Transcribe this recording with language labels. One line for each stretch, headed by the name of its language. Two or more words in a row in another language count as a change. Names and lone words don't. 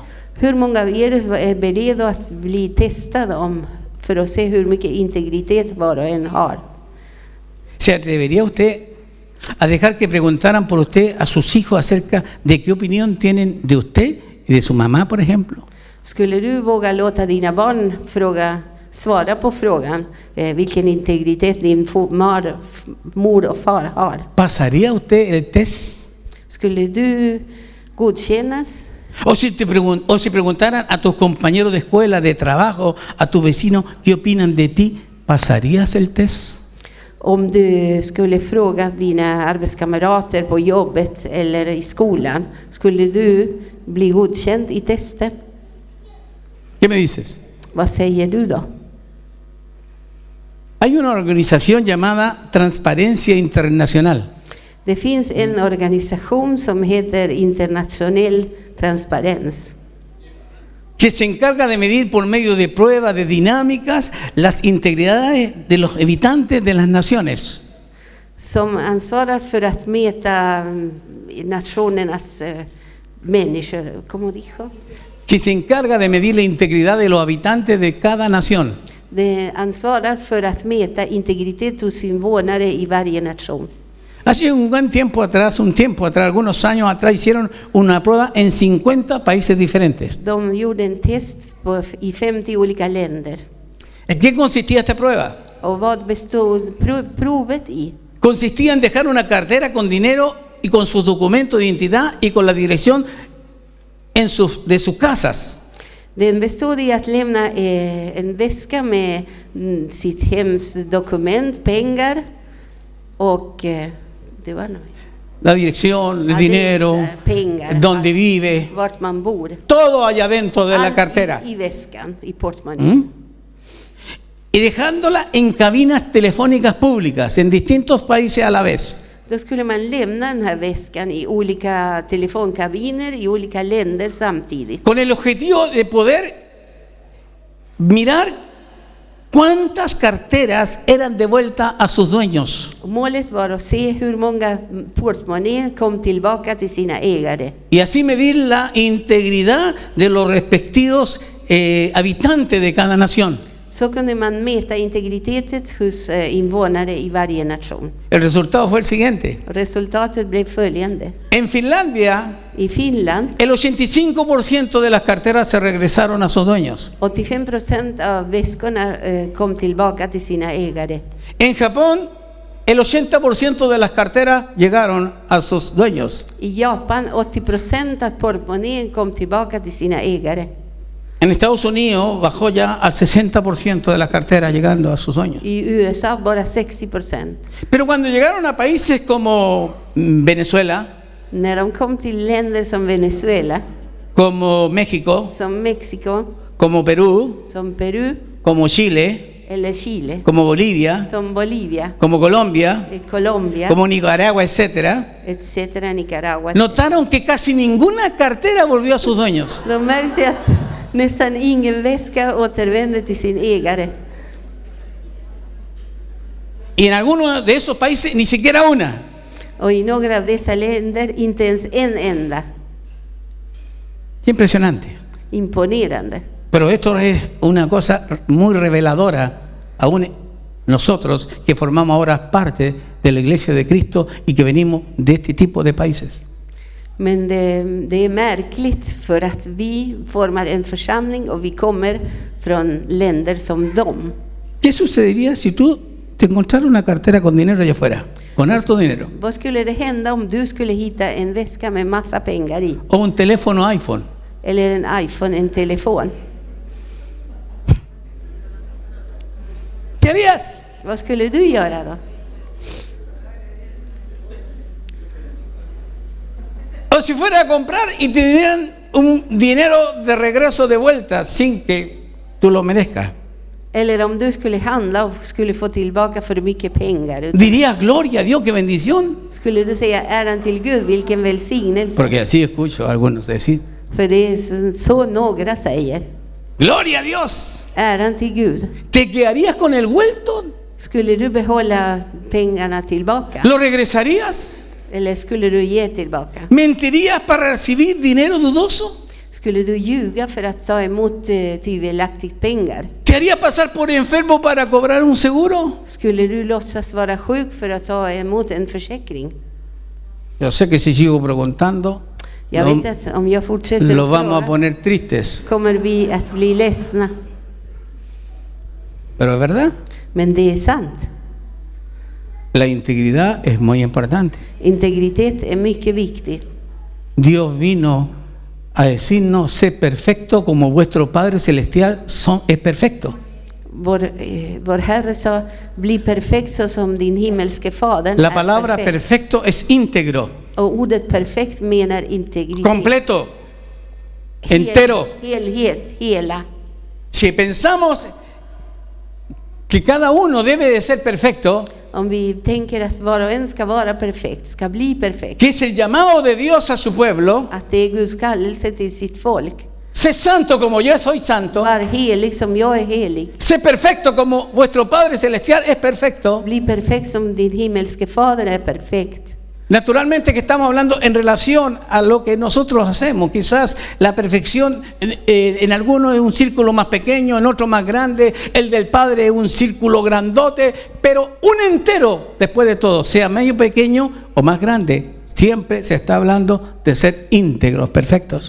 Swedish: Hur många av er är beredda att bli testade för att se hur mycket integritet var och en har?
Spanish: ¿Se atrevería usted a dejar que preguntaran por usted a sus hijos acerca de qué opinión tienen de usted y de su mamá, por ejemplo?
Swedish: Skulle du våga låta dina barn svara på frågan vilken integritet din mor och far har?
Spanish: ¿Pasaría usted el test?
Swedish: Skulle du godkännas?
Spanish: O si preguntaran a tus compañeros de escuela, de trabajo, a tus vecinos, ¿qué opinan de ti? ¿Pasarías el test?
Swedish: Om du skulle fråga dina arbetskamrater på jobbet eller i skolan, skulle du bli godkänd i testet?
Spanish: ¿Qué me dices?
Swedish: Vad säger du då?
Spanish: Hay una organización llamada Transparencia Internacional.
Swedish: Det finns en organisation som heter Internationell Transparens,
Spanish: que se encarga de medir por medio de pruebas, de dinámicas, las integridades de los habitantes de las naciones.
Swedish: som ansvarar för att mäta nationernas människor,
Spanish: como dijo? Que se encarga de medir la integridad de los habitantes de cada nación.
Swedish: Det ansvarar för att mäta integritet hos invånare i varje nation.
Spanish: Hace un tiempo atrás, algunos años atrás, hicieron una prueba en 50 países diferentes.
Swedish: De gjorde en test i 50 olika länder.
Spanish: ¿En qué consistía esta prueba?
Swedish: Och vad bestod provet i?
Spanish: Consistía en dejar una cartera con dinero y con sus documentos de identidad y con la dirección de sus casas.
Swedish: Den bestod i att lämna en väska med sitt hems dokument, pengar och det var nog.
Spanish: La dirección, el dinero,
Swedish: pengar,
Spanish: donde vive,
Swedish: vart man bor.
Spanish: todo allá dentro de la cartera.
Swedish: I väskan, i portmonnän.
Spanish: Y dejándola en cabinas telefónicas públicas en distintos países a la vez.
Swedish: Då skulle man lämna den här väskan i olika telefonkabiner i olika länder samtidigt.
Spanish: Con el objetivo de poder mirar cuántas carteras eran devueltas a sus dueños.
Swedish: Målet var att se hur många portmonnä kom tillbaka till sina ägare.
Spanish: Y así medir la integridad de los respectivos habitantes de cada nación.
Swedish: Så kunde man mäta integriteten hos invånare i varje nation.
Spanish: El resultado fue el siguiente.
Swedish: Resultatet blev följande.
Spanish: En Finlandia,
Swedish: I Finland,
Spanish: el 85% de las carteras se regresaron a sus dueños.
Swedish: 85% av väskorna kom tillbaka till sina ägare.
Spanish: En Japón, el 80% de las carteras llegaron a sus dueños.
Swedish: I Japan, 80% av portmonnän kom tillbaka till sina ägare.
Spanish: En Estados Unidos bajó ya al 60% de las carteras llegando a sus dueños.
Swedish: I USA bara 60%.
Spanish: Pero cuando llegaron a países como Venezuela,
Swedish: När de kom till länder som Venezuela,
Spanish: como México,
Swedish: som Mexiko,
Spanish: como Perú,
Swedish: som Peru
Spanish: como Chile,
Swedish: eller Chile,
Spanish: como Bolivia,
Swedish: som Bolivia,
Spanish: como Colombia,
Swedish: Colombia,
Spanish: como Nicaragua, etcétera,
Swedish: etcétera, Nicaragua.
Spanish: notaron que casi ninguna cartera volvió a sus dueños.
Swedish: De märkte att nästan ingen väska återvände till sin ägare.
Spanish: Y en algunos de esos países ni siquiera una.
Swedish: Och i några av dessa länder inte ens en enda.
Spanish: Qué impresionante.
Swedish: Imponerande.
Spanish: Pero esto es una cosa muy reveladora, aún nosotros que formamos ahora parte de la Iglesia de Cristo y que venimos de este tipo de países.
Swedish: Men det är märkligt för att vi formar en församling och vi kommer från länder som dem.
Spanish: ¿Qué sucedería si tú te encontraras una cartera con dinero allá afuera? Con harto dinero.
Swedish: Vad skulle det hända om du skulle hitta en väska med massa pengar i?
Spanish: O un teléfono iPhone.
Swedish: Eller en iPhone, en telefon.
Spanish: ¿Qué harías?
Swedish: Vad skulle du göra då?
Spanish: O si fuera a comprar y te dieran un dinero de regreso de vuelta sin que tú lo merezcas.
Swedish: Eller om du skulle handla och skulle få tillbaka för mycket pengar.
Spanish: Dirías, gloria a Dios, qué bendición.
Swedish: Skulle du säga äran till Gud, vilken välsignelse?
Spanish: Porque así escucho a algunos decir.
Swedish: För det är så några säger.
Spanish: Gloria a Dios.
Swedish: Äran till Gud.
Spanish: ¿Te quedarías con el vuelto?
Swedish: Skulle du behålla pengarna tillbaka?
Spanish: ¿Lo regresarías?
Swedish: Eller skulle du ge tillbaka?
Spanish: ¿Mentirías para recibir dinero dudoso?
Swedish: Skulle du ljuga för att ta emot tvivelaktigt pengar?
Spanish: ¿Te haría pasar por enfermo para cobrar un seguro?
Swedish: Skulle du låtsas vara sjuk för att ta emot en försäkring?
Spanish: Yo sé que si sigo preguntando,
Swedish: Jag vet att om jag fortsätter
Spanish: los vamos a
Swedish: fråga,
Spanish: poner tristes.
Swedish: kommer vi att bli ledsna.
Spanish: Pero es verdad,
Swedish: Men det är sant.
Spanish: la integridad es muy importante.
Swedish: Integritet är mycket viktigt.
Spanish: Dios vino a decirnos, sé perfecto como vuestro Padre Celestial es perfecto.
Swedish: Vår Herre sa, bli perfekt så som din himmelske fader
Spanish: La
Swedish: är
Spanish: palabra
Swedish: perfekt.
Spanish: perfecto es íntegro,
Swedish: Och ordet perfekt menar integritet.
Spanish: completo, entero.
Swedish: Helhet, hela.
Spanish: Si pensamos que cada uno debe de ser perfecto,
Swedish: Om vi tänker att var och en ska vara perfekt, ska bli perfekt.
Spanish: que es el llamado de Dios a su pueblo,
Swedish: Att det är Guds kallelse till sitt folk.
Spanish: sé santo como yo soy santo,
Swedish: Var helig som jag är helig.
Spanish: sé perfecto como vuestro Padre Celestial es perfecto.
Swedish: Bli perfekt som din himmelske fader är perfekt.
Spanish: Naturalmente que estamos hablando en relación a lo que nosotros hacemos. Quizás la perfección en algunos es un círculo más pequeño, en otro más grande. El del Padre es un círculo grandote, pero un entero, después de todo, sea medio pequeño o más grande, siempre se está hablando de ser íntegros, perfectos.